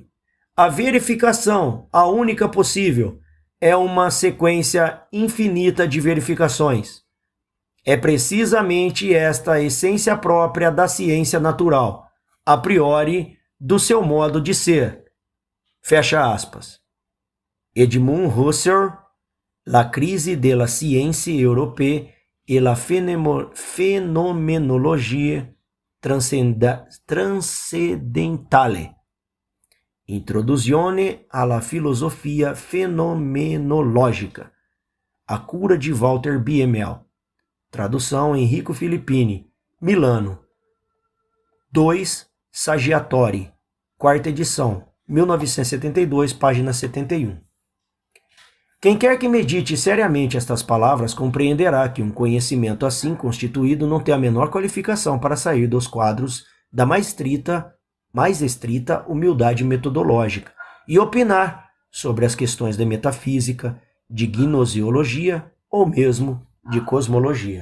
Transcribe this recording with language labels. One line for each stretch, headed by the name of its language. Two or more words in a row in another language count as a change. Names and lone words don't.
Portuguese: A verificação, a única possível, é uma sequência infinita de verificações. É precisamente esta a essência própria da ciência natural, a priori do seu modo de ser. Fecha aspas. Edmund Husserl,
Italian: La crise della scienza europea e la fenomenologia transcendentale. Introduzione alla filosofia fenomenologica. A cura de Walter Biemel. Tradução Enrico Filippini. Milano. 2 Saggiatori.
Portuguese: 4ª edição. 1972, página 71. Quem quer que medite seriamente estas palavras compreenderá que um conhecimento assim constituído não tem a menor qualificação para sair dos quadros da mais estrita humildade metodológica e opinar sobre as questões de metafísica, de gnoseologia ou mesmo de cosmologia.